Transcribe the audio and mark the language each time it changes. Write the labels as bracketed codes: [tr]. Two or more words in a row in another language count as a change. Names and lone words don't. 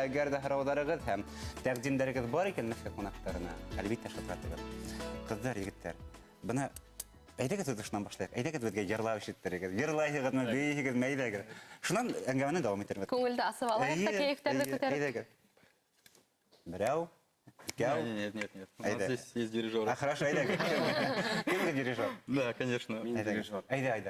[tt] Әгәр дә һораударыгыз һәм тәкъдимнәрегез бар икән Мәскәү кунактарына, әлбәттә шалтыратыгыз. Кызлар, егетләр, бына әйдәгез тотышнан башлыйк. Әйдәгез безгә җырлап ишеттерегез. Җырлайсызмы, бейегез, мәйдәгез. Шуннан әңгәмәне дәвам итәрбез. Күңелдә асып алайык та кәефтәрне күтәреп. Әйдәгез. Берәү. [ru] Нет. У нас здесь есть дирижер. Хорошо, [tt] әйдәгез. Кем дирижер? [ru] Да, конечно. [tt] Дирижер. Әйдә.